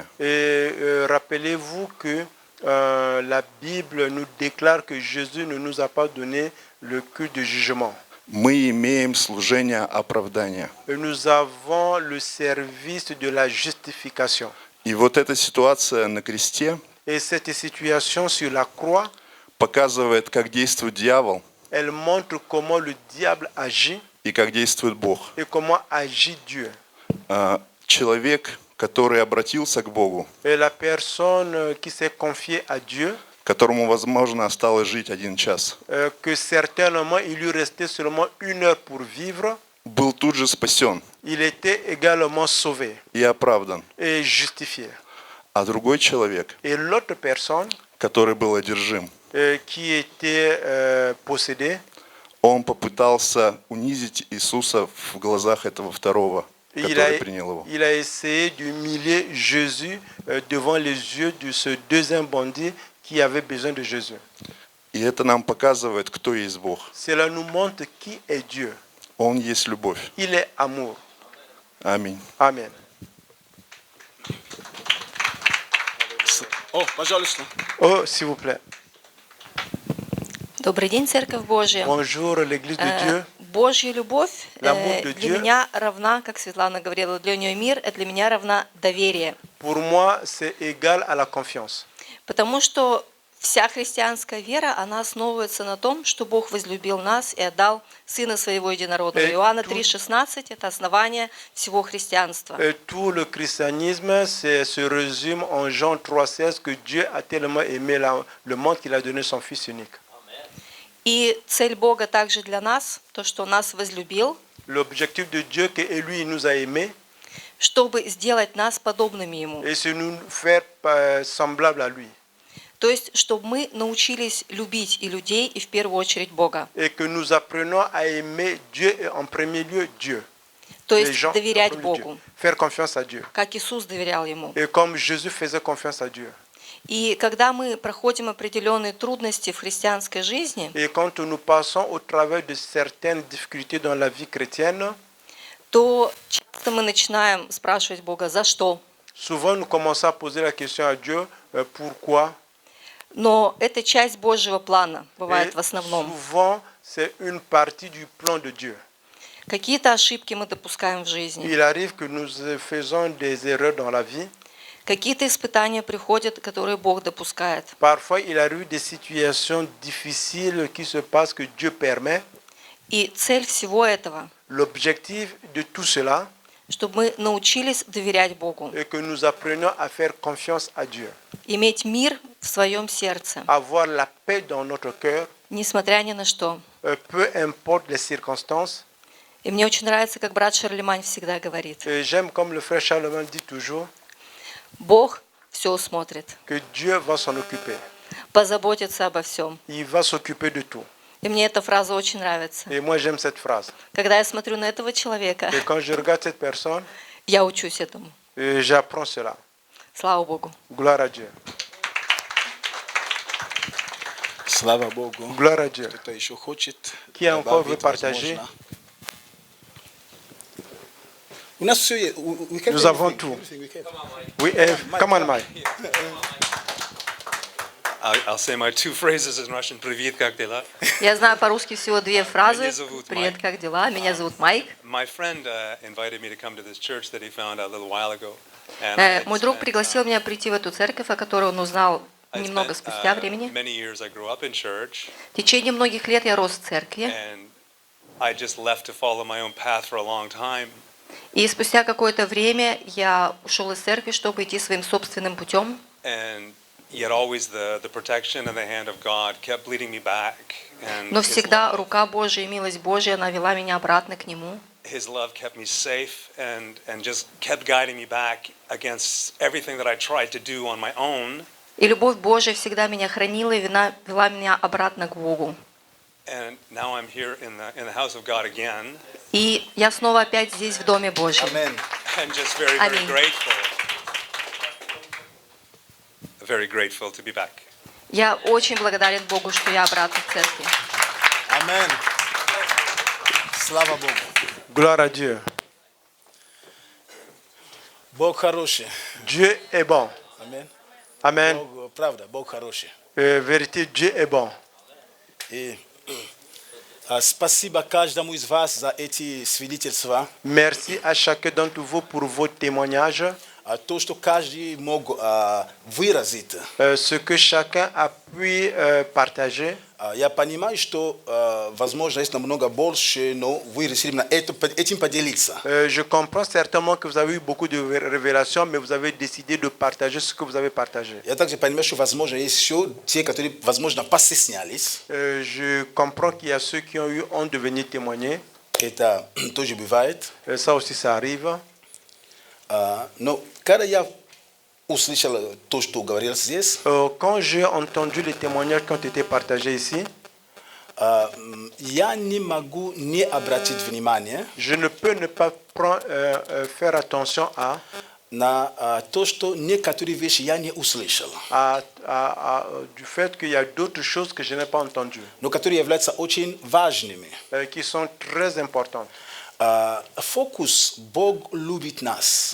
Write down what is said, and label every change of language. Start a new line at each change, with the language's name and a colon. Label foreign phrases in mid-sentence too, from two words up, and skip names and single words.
French: Et rappelez-vous que la Bible nous déclare que Jésus ne nous a pas donné le culte de jugement.
Russian: Мы имеем служение оправдания.
French: Et nous avons le service de la justification.
Russian: И вот эта ситуация на кресте
French: Et cette situation sur la croix,
Russian: показывает, как действует дьявол
French: elle montre comment le diable agit
Russian: и как действует Бог.
French: et comment agit Dieu.
Russian: Человек, который обратился к Богу,
French: Et la personne qui s'est confiée à Dieu,
Russian: которому, возможно, осталось жить 1 час,
French: que certainement il lui restait seulement 1 heure pour vivre,
Russian: был тут же спасен
French: il était également sauvé
Russian: и оправдан.
French: et justifié.
Russian: А другой человек,
French: Et l'autre personne
Russian: который был одержим,
French: qui était possédée,
Russian: он попытался унизить Иисуса в глазах этого второго, который принял его.
French: il a essayé d'humilier Jésus devant les yeux de ce deuxième bandit qui avait besoin de Jésus.
Russian: И это нам показывает, кто есть Бог.
French: Cela nous montre qui est Dieu.
Russian: Он есть любовь.
French: Il est amour.
Russian: Аминь.
French: Amen.
Russian: О, пожалуйста.
French: Oh, s'il vous plaît.
Russian: Добрый день, Церковь Божья.
French: Bonjour, l'Église de Dieu.
Russian: Божья любовь
French: L'amour de
Russian: для
French: Dieu.
Russian: меня равна, как Светлана говорила, для нее мир, это для меня равна доверие.
French: Pour moi, c'est égal à la confiance.
Russian: Потому что вся христианская вера, она основывается на том, что Бог возлюбил нас и отдал Сына Своего Единородного. Иоанна 3,16 – это основание всего христианства.
French: Et tout le christianisme se résume en Jean 3,16 que Dieu a tellement aimé le monde qu'il a donné son Fils unique.
Russian: И цель Бога также для нас, то, что Он нас возлюбил,
French: L'objectif de Dieu, que lui, il nous a aimés,
Russian: чтобы сделать нас подобными Ему.
French: et c'est nous faire semblables à lui.
Russian: То есть, чтобы мы научились любить и людей, и в первую очередь Бога.
French: Et que nous apprenons à aimer Dieu et en premier lieu Dieu.
Russian: То
French: Les
Russian: есть,
French: gens, en
Russian: доверять
French: premier lieu Dieu.
Russian: Богу,
French: Faire confiance à Dieu.
Russian: как Иисус доверял Ему.
French: Et comme Jésus faisait confiance à Dieu.
Russian: И когда мы проходим определенные трудности в христианской жизни,
French: Et quand nous passons au travers de certaines difficultés dans la vie chrétienne,
Russian: то часто мы начинаем спрашивать Бога, за что?
French: souvent nous commençons à poser la question à Dieu, pourquoi?
Russian: Но это часть Божьего плана, бывает
French: Et
Russian: в основном.
French: souvent, c'est une partie du plan de Dieu.
Russian: Какие-то ошибки мы допускаем в жизни.
French: Il arrive que nous faisons des erreurs dans la vie.
Russian: Какие-то испытания приходят, которые Бог допускает.
French: Parfois, il arrive des situations difficiles qui se passent que Dieu permet.
Russian: И цель всего этого,
French: L'objectif de tout cela
Russian: чтобы мы научились доверять Богу,
French: est que nous apprenions à faire confiance à Dieu,
Russian: иметь мир в своем сердце,
French: avoir la paix dans notre cœur,
Russian: несмотря ни на что.
French: peu importe les circonstances.
Russian: И мне очень нравится, как брат Шарлемань всегда говорит.
French: Et j'aime, comme le frère Charlemagne dit toujours,
Russian: Бог все усмотрит,
French: que Dieu va s'en occuper.
Russian: позаботится обо всем.
French: Il va s'occuper de tout.
Russian: И мне эта фраза очень нравится.
French: Et moi, j'aime cette phrase.
Russian: Когда я смотрю на этого человека,
French: Et quand je regarde cette personne,
Russian: я учусь этому.
French: j'apprends cela.
Russian: Слава Богу.
French: Gloire à Dieu.
Russian: Слава Богу.
French: Gloire à Dieu.
Russian: Кто-то еще хочет
French: Qui encore veut
Russian: добавить,
French: partager?
Russian: возможно. У нас все есть.
French: Nous avons tout. Oui,
English: come on, Mike. I'll say my two phrases in Russian.
Russian: Привет, как дела? Я знаю по-русски всего две фразы. Меня зовут Привет, Майк. как дела? Меня зовут Майк.
English: My friend invited me to come to this church that he found a little while ago. And I
Russian: Мой друг пригласил меня прийти в эту церковь, о которой он узнал немного
English: spent,
Russian: спустя времени.
English: many years I grew up in church,
Russian: В течение многих лет я рос в церкви.
English: and I just left to follow my own path for a long time.
Russian: И спустя какое-то время я ушел из церкви, чтобы идти своим собственным путем.
English: And yet always the protection and the hand of God kept leading me back. And
Russian: Но всегда рука Божия и милость Божия, она вела меня обратно к Нему.
English: His love kept me safe and just kept guiding me back against everything that I tried to do on my own.
Russian: И любовь Божия всегда меня хранила и вела меня обратно к Богу.
English: And now I'm here in the house of God again.
Russian: И я снова опять здесь, в Доме Божьем.
English: And just very, very
Russian: Аминь.
English: grateful. Very grateful to be back.
Russian: Я очень благодарен Богу, что я обратно в церкви. Амен. Слава Богу.
French: Gloire à Dieu.
Russian: Бог хороший.
French: Dieu est bon.
Russian: Амен.
French: Amen.
Russian: Бог, правда, Бог хороший.
French: Vérité, Dieu est bon.
Russian: И спасибо каждому из вас за эти свидетельства.
French: Merci à chacun d'entre vous pour vos témoignages.
Russian: То, что каждый мог выразить.
French: Ce que chacun a pu partager.
Russian: Я понимаю, что, возможно, есть намного больше, но вы решили на этим поделиться.
French: Je comprends certainement que vous avez eu beaucoup de révélations, mais vous avez décidé de partager ce que vous avez partagé.
Russian: Я также понимаю, что, возможно, есть еще те, которые, возможно, постеснялись.
French: Je comprends qu'il y a ceux qui ont eu honte de venir témoigner.
Russian: Это тоже бывает.
French: Ça aussi, ça arrive.
Russian: Но когда я услышал то, что говорил здесь,
French: quand j'ai entendu les témoignages qui ont été partagés ici,
Russian: я не могу не обратить внимание
French: je ne peux ne pas faire attention à
Russian: на то, что некоторые вещи я не услышал,
French: du fait qu'il y a d'autres choses que je n'ai pas entendues,
Russian: но которые являются очень важными.
French: Qui sont très importantes.
Russian: Фокус Бог любит нас.